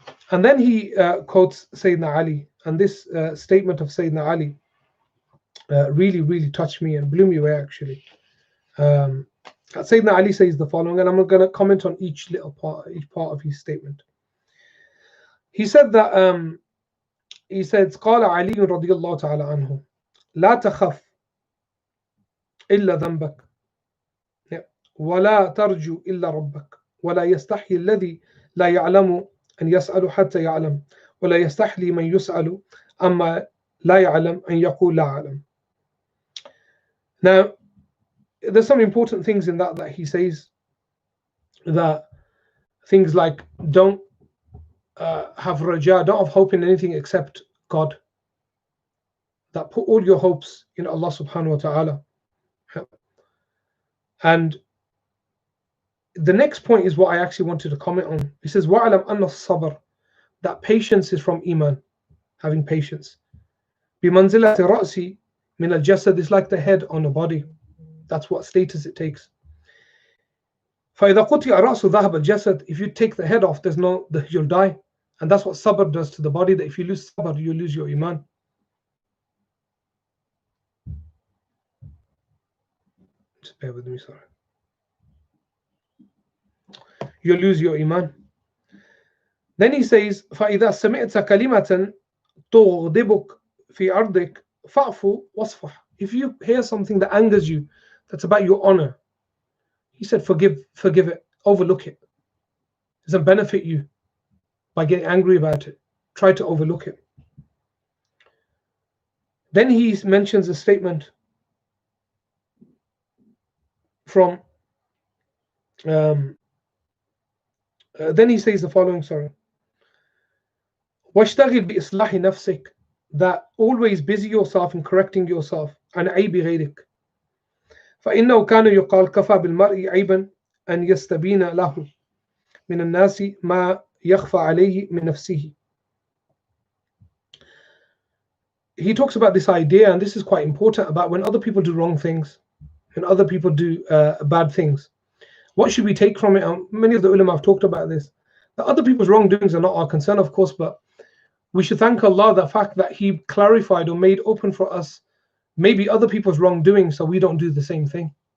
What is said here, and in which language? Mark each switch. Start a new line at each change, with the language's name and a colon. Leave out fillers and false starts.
English: And then he quotes Sayyidina Ali, and this statement of Sayyidina Ali really, really touched me and blew me away, actually. Sayyidina Ali says the following, and I'm going to comment on each part of his statement. He said that he said
Arabic: قال علي رضي الله تعالى عنه لا تخف إلا ذنبك ولا ترجو إلا ربك ولا يستحي الذي لا يعلم أن يسأل حتى يعلم ولا يستحي من يسأل أما لا يعلم أن يقول لا أعلم.
English: Now, there's some important things in that he says, that things like don't have raja, don't have hope in anything except God, that put all your hopes in Allah subhanahu wa ta'ala. And the next point is what I actually wanted to comment on. He says
Arabic: وَعَلَمْ أَنَّ الصَّبْرَ,
English: that patience is from iman, having patience.
Arabic: بِمَنْزِلَةِ الرَّأْسِ مِنَ الْجَسَدِ,
English: is like the head on the body. That's what status it takes.
Arabic: فَإِذَا قُطِعَ رَأْسُ ذَهَبَ الْجَسَدِ,
English: if you take the head off, you'll die. And that's what sabr does to the body, that if you lose sabr, you lose your iman. Just bear with me, sorry. You lose your iman. Then he says,
Arabic: فَإِذَا سَمِعْتَ كَلِمَةً تُغْضِبُكَ فِي أَرْضِكَ فَأْفُ وَاصْفَحْ.
English: If you hear something that angers you, that's about your honor, he said, forgive it, overlook it. It doesn't benefit you by getting angry about it. Try to overlook it. Then he mentions a statement from then he says the following, sorry.
Arabic: وَاشْتَغِلْ بِإِصْلَاحِ نَفْسِكَ,
English: that always busy yourself in correcting yourself,
Arabic: عن عيب غيرك. فإنه كان يقال كفى بالمرء عيبا أن يستبين له من الناس ما يخفى عليه من نفسه.
English: He talks about this idea, and this is quite important, about when other people do wrong things, when other people do bad things. What should we take from it? Many of the ulama have talked about this. That other people's wrongdoings are not our concern, of course, but we should thank Allah, the fact that He clarified or made open for us maybe other people's wrongdoing, so we don't do the same thing.